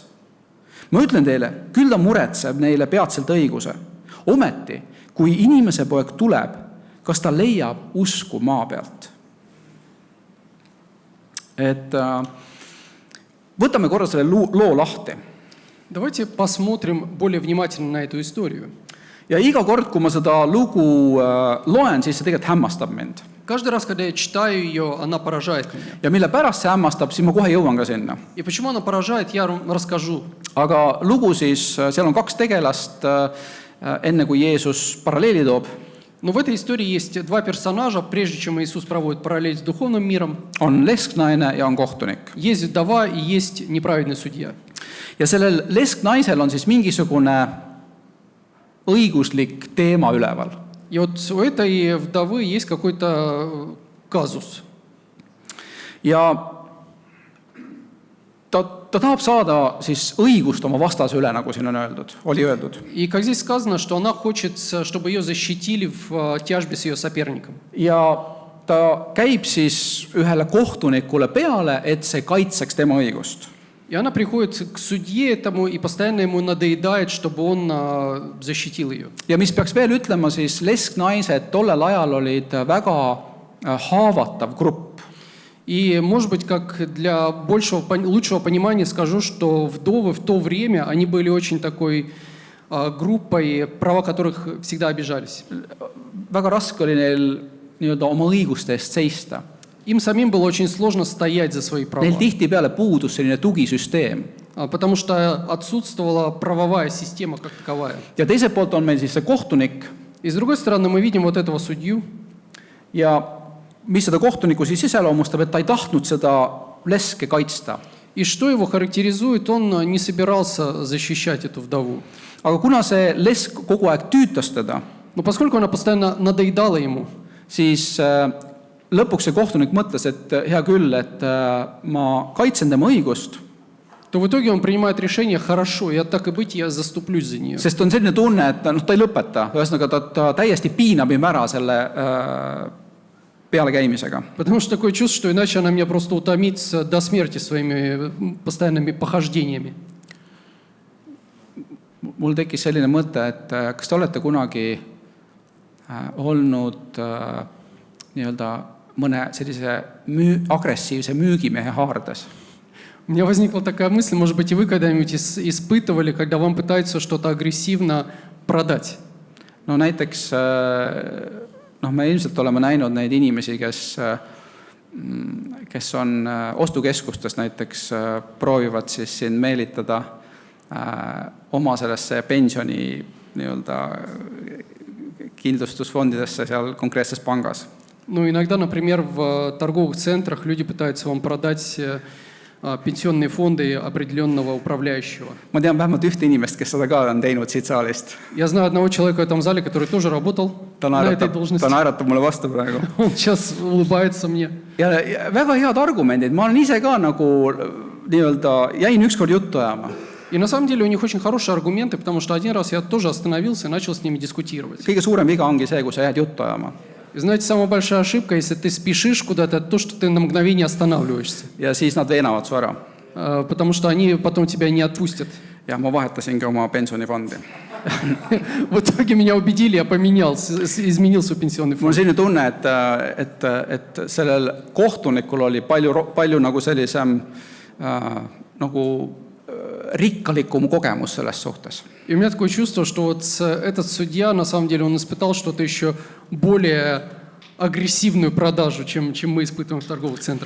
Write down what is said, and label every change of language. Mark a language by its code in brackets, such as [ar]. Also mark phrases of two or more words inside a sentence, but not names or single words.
[et] Ma ütlen teile, küll ta muretseb neile peatselt õiguse. Ometi, kui inimese poeg tuleb, kas ta leiab usku maa pealt? Et võtame korra selle loo lahti. [ru] Давайте посмотрим более внимательно на эту историю. [et] Ja iga kord, kui ma seda lugu loen, siis see tegelikult hämmastab mind. [ru] Каждый раз, когда я читаю ее, она поражает меня. [et] Ja mille pärast see hämmastab, siis ma kohe jõuan ka sinna. [ru] И почему она поражает, я расскажу. [et] Aga lugu siis, seal on kaks tegelast, enne kui Jeesus paralleeli toob. [ru] Но в этой истории есть два персонажа, прежде чем Иисус проводит параллель с духовным миром. [et] On lesknaine ja on kohtunik. [ru] Есть вдова и есть неправедный судья. [et] Ja sellel lesknaisel on siis mingisugune õiguslik teema üleval. [ru] И вот у этой вдовы есть какой-то казус. [et] Ja ta tahab saada siis õigust oma vastase üle, nagu siin on öeldud, oli öeldud. [ru] И как здесь сказано, что она хочет, чтобы ее защитили в тяжбе с ее соперником. [et] Ja ta käib siis ühele kohtunikule peale, et see kaitseks tema õigust. [ru] И она приходит к судье этому и постоянно ему надоедает, чтобы он защитил ее. [et] Ja mis peaks veel ütlema, siis lesknaised tollel ajal olid väga haavatav grupp. [ru] И, может быть, как для лучшего понимания скажу, что вдовы в то время, они были очень такой группой, права которых всегда обижались. [et] Väga raske oli neil nii-öelda oma õiguste eest seista. [ru] Им самим было очень сложно стоять за свои права. [et] Neil tihtipeale puudus selline tugisüsteem. [ru] Потому что отсутствовала правовая система как таковая. [et] Ja teiselt poolt on meil siis see kohtunik. [ru] И с другой стороны мы видим вот этого судью. [et] Ja mis seda kohtunikku siis iseloomustab, et ta ei tahtnud seda leske kaitsta. [ru] И что его характеризует, он не собирался защищать эту вдову. [et] Aga kuna see lesk kogu aeg tüütas teda, [ru] Но поскольку она постоянно надоедала ему, [et] siis lõpuks see kohtunik mõtles, et hea küll, et ma kaitsen tema õigust. [ru] то в итоге он принимает решение, хорошо, я так и быть, я заступлюсь за нее. [et] Sest on selline tunne, et ta ei lõpeta. Ühesõnaga, ta täiesti piinab him ära selle pealekäimisega. [ru] Потому что такое чувство, что иначе она меня просто утомит до смерти своими постоянными похождениями. [et] Mul tekkis selline mõte, et kas te olete kunagi olnud nii-öelda mõne sellise agressiivse müügimehe haardes? [ru] У меня возникла такая мысль, может быть, и вы когда-нибудь испытывали, когда вам пытаются что-то агрессивно продать. [et] No näiteks, me ilmselt oleme näinud neid inimesi, kes on ostukeskustes näiteks proovivad siis siin meelitada oma sellesse pensioni nii-öelda kindlustusfondidesse seal konkreetses pangas. [ru] Ну, иногда, например, в торговых центрах люди пытаются вам продать пенсионные фонды определенного управляющего. [et] ma tean vähemalt ühte inimest, kes seda ka on teinud siit saalist. [ru] Я знаю одного человека в этом зале, который тоже работал [et] ta [ru] на этой [et] naeratab, [ru] должности. [et] ta naeratab mulle vastu praegu. [ru] Он сейчас улыбается мне. [et] ja väga head argumendid, ma olen ise ka nagu nii-öelda, jäin ükskord juttu ajama. [ru] И на самом деле у них очень хорошие аргументы, потому что один раз я тоже остановился и начал с ними дискутировать. [et] kõige suurem viga ongi see, kui sa jääd juttu ajama. [ru] И знаете, самая большая ошибка, если ты спешишь куда-то, это то, что ты на мгновение останавливаешься. [et] ja siis nad veenavad su ära. [ru] Потому что они потом тебя не отпустят. [et] ja ma vahetasingi oma pensionifondi. [ru] В итоге меня убедили, я поменялся, изменил свой пенсионный [et] mul on [ru] фонд. [et] selline tunne, et sellel kohtunikul oli palju nagu sellisem nagu rikkalikum kogemus selles suhtes. [ru] И у меня такое чувство, что вот этот судья, на самом деле, он испытал что-то еще более агрессивную продажу, чем мы испытываем в торговых центрах.